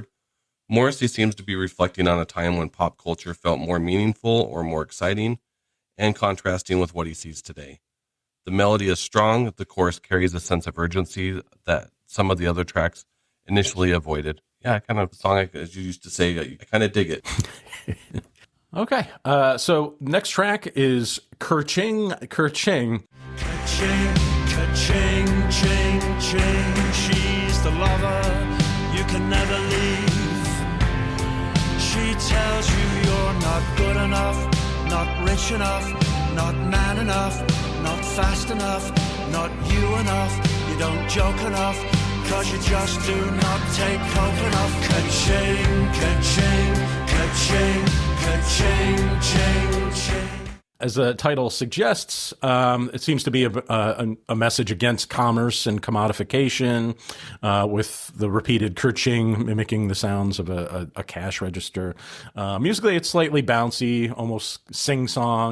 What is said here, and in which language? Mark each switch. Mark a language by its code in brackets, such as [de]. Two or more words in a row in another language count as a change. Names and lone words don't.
[en] Morrissey seems to be reflecting on a time when pop culture felt more meaningful or more exciting, and contrasting with what he sees today. The melody is strong. The chorus carries a sense of urgency that some of the other tracks initially avoided. Yeah, kind of song, as you used to say, I kind of dig it. Okay. So next track is Kerching, Kerching. Ka-ching, ka-ching, ching, ching. She's the lover you can never leave. She tells you you're not good enough, not rich enough, not man enough, not fast enough, not you enough. You don't joke enough, 'cause you just do not take coke enough. Ka-ching, ka-ching, ka-ching, ka-ching, ching, ching. As the title suggests, it seems to be a message against commerce and commodification, with the repeated kerching mimicking the sounds of a cash register. Musically, it's slightly bouncy, almost sing-song.